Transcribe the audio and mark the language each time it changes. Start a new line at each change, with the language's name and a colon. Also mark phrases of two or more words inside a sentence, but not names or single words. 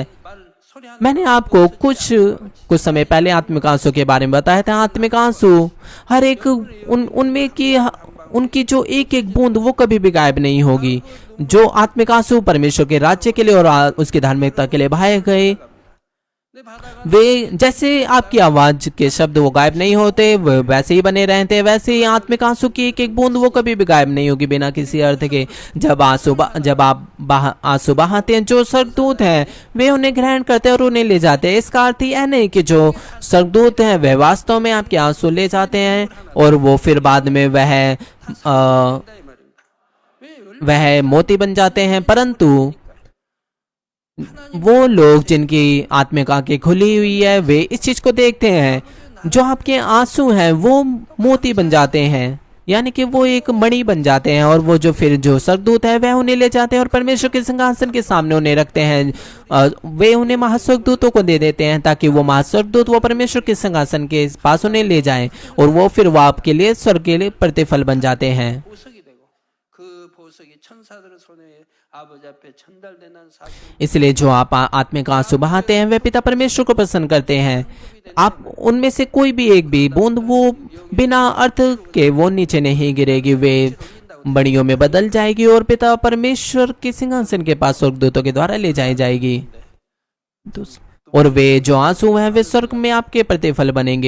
Hindi: मैंने आपको कुछ समय पहले आत्मिक आंसू के बारे में बताया था। आत्मिक आंसू हर एक उनमें की उनकी जो एक एक बूंद वो कभी भी गायब नहीं होगी। जो आत्मिक आंसू परमेश्वर के राज्य के लिए और उसकी धार्मिकता के लिए बहाए गए,
Korean: 내 바다가
Hindi: वे जैसे आपकी आवाज के शब्द वो गायब नहीं होते, वो वैसे ही बने रहते हैं, वैसे ही आत्मिक आंसू की एक एक बूंद वो कभी भी गायब नहीं होगी बिना किसी अर्थ के। जब आप आंसू बहाते हैं, जो स्वर्गदूत हैं वे उन्हें ग्रहण करते हैं और उन्हें ले जाते हैं। इसका अर्थ यह नहीं कि जो स्वर्गदूत हैं वे वास्तव में आपके आंसू ले जाते हैं और वो फिर बाद में वह
Korean: 이 말입니다. 왜
Hindi: वह मोती बन जाते हैं, परंतु वो लोग जिनकी आत्मिक आंखें खुली हुई है वे इस चीज को देखते हैं, जो आपके आंसू हैं वो मोती बन जाते हैं, यानी कि वो एक मणि बन जाते हैं, और वो जो फिर जो स्वर्गदूत है वह उन्हें ले जाते हैं और परमेश्वर के सिंहासन के सामने उन्हें रखते हैं। वे उन्हें महास्वर्गदूतों को दे देते हैं ताकि वो महास्वर्गदूत वो परमेश्वर के सिंहासन के पास उन्हें ले जाएं, और वो आपके लिए स्वर्ग के लिए प्रतिफल बन जाते हैं।
Korean: 보석이 되고 그 보석이 천사들의 손에 아버지 앞에 전달되는 사실
Hindi: इसलिए जो आप आत्मिक आंसू बहाते हैं वे पिता परमेश्वर को पसंद करते हैं। आप उनमें से कोई भी एक भी बूंद वो बिना अर्थ के वो नीचे नहीं गिरेगी, वे बड़ियों में बदल जाएगी और पिता परमेश्वर के सिंहासन के पास स्वर्गदूतों के द्वारा ले जाई जाएगी, और वे जो आंसू हैं वे स्वर्ग में आपके प्रतिफल बनेंगे।